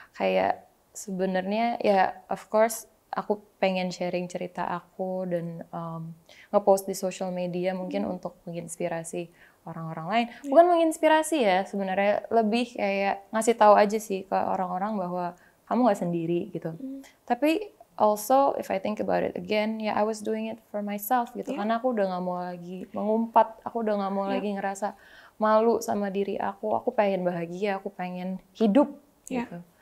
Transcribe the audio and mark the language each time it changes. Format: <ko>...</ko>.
<id>Kayak sebenarnya ya</id> <en>of course</en> <id>aku pengen sharing cerita aku dan nge-post di social media mungkin untuk menginspirasi orang-orang lain. Bukan menginspirasi ya, sebenarnya lebih kayak ngasih tahu aja sih ke orang-orang bahwa kamu gak sendiri gitu. Tapi</id> <en>also if I think about it again,</en> <id>ya</id> <en>I was doing it for myself</en> <id>gitu. Karena aku udah gak mau lagi mengumpat, aku udah gak mau lagi ngerasa malu sama diri aku pengen bahagia, aku pengen hidup gitu.</id>